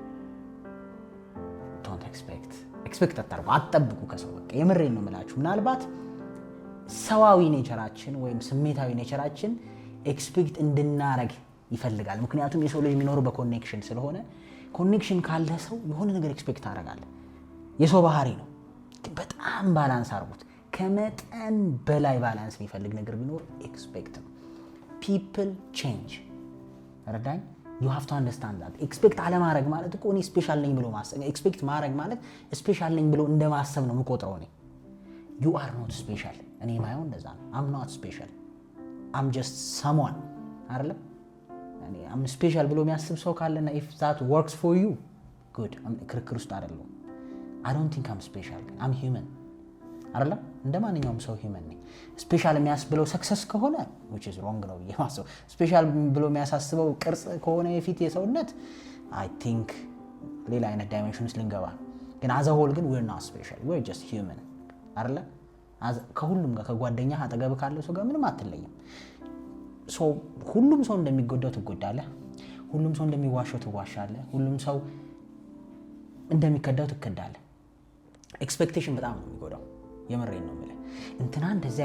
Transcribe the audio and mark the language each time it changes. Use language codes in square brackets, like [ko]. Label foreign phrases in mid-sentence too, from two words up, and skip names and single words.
[en] don't expect [am] አታርጉ፣ አትጠብቁ ከሰው። በቃ የምሬን ነው የምላችሁ። ምናልባት ሰዋዊ ኔቸራችን ወይም ስሜታዊ ኔቸራችን ኤክስፔክት እንድናረግ ይፈልጋል። ምክንያቱም የሰው ልጅ የሚኖረው በኮኔክሽን ስለሆነ ኮኔክሽን ካለ ሰው የሆነ ነገር ኤክስፔክት አደርጋለሁ። የሰው ባህሪ ነው። ግን በጣም ባላንስ አድርጉት። ከመጠን በላይ ባላንስ የሚፈልግ ነገር ቢኖር ኤክስፔክት ነው። [en] people change። [am] ረዳኝ [en] you have to understand that። [am] ኤክስፔክት አለማድረግ ማለት እኮ እኔ ስፔሻል ነኝ ብሎ ማሰብ። ኤክስፔክት ማድረግ ማለት ስፔሻል ነኝ ብሎ እንደማሰብ ነው የምቆጥረው እኔ። [en] you are not special። [am] እኔ ማየው እንደዛ ነው። [en] I'm not special። I'm just someone [am] አይደለም። እኔ [en] I'm special [am] ብሎ የሚያስብ ሰው ካለና [en] if that works for you good። [am] ክርክር ውስጥ አይደለም። [en] I don't think I'm special። I'm human [am] አይደለም። እንደማንኛውም ሰው ሂውመን ነኝ። ስፔሻል የሚያስብለው ሰክሰስ ከሆነ [en] which is wrong [am] ነው የማስበው። ስፔሻል ብሎ የሚያሳስበው ቅርጽ ከሆነ የፊት የሰውነት [en] I think [am] ሌላ አይነት ዳይሜንሽን ውስጥ ልንገባ። ግን [en] as a whole [am] ግን [en] we're not special, we're just human [am] አይደለ። ከሁሉም ጋር ከጓደኛ አጠገብ ካለው ሰው ጋር ምንም አትለይም። ሁሉም ሰው እንደሚጎዳው ትጎዳለህ፣ ሁሉም ሰው እንደሚዋሸው ትዋሻለህ፣ ሁሉም ሰው እንደሚከዳው ትከዳለህ። ኤክስፔክቴሽን በጣም ነው የሚጎዳው። የምሬን ነው የምልህ። እንትና እንደዚህ